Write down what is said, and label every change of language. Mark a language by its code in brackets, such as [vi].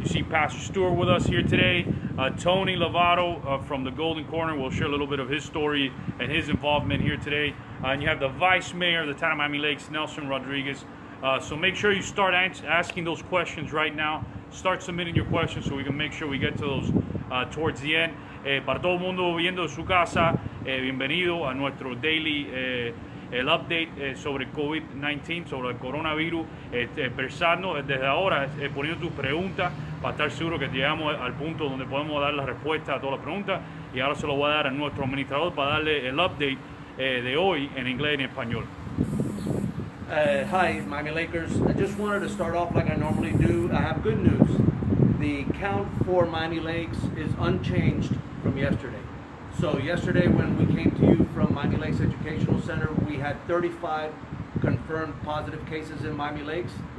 [en] You see Pastor Stewart with us here today. Tony Lovato from the Golden Corner will share a little bit of his story and his involvement here today. And you have the Vice Mayor of the town of Miami Lakes, Nelson Rodriguez. So make sure you start asking those questions right now. Start submitting your questions so we can make sure we get to those towards the end. [es] Para todo el mundo viendo de su casa, bienvenido a nuestro daily el update sobre COVID-19, sobre el coronavirus. Pensando desde ahora, poniendo tus preguntas para estar seguro que llegamos al punto donde podemos dar la respuesta a todas las preguntas. Y ahora se lo voy a dar a nuestro administrador para darle el update de hoy en inglés y en español. [en] Hi, Miami Lakers. I just wanted to start off like I normally do. I have good news. The count for Miami Lakes is unchanged from yesterday. So yesterday when we came to you from Miami Lakes Educational Center, we had 35 confirmed positive cases in Miami Lakes.